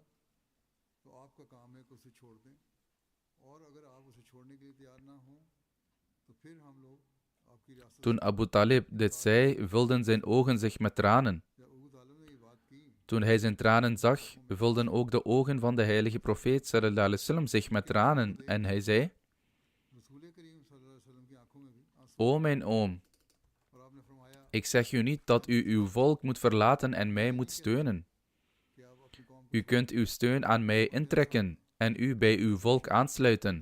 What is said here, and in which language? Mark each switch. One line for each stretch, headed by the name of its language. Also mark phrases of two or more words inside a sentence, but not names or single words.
Dutch: Toen Abu Talib dit zei, vulden zijn ogen zich met tranen. Toen hij zijn tranen zag, vulden ook de ogen van de heilige profeet
Arabic: صلى الله عليه وسلم
Dutch: zich met tranen en hij zei: O mijn oom, ik zeg u niet dat u uw volk moet verlaten en mij moet steunen. U kunt uw steun aan mij intrekken en u bij uw volk aansluiten.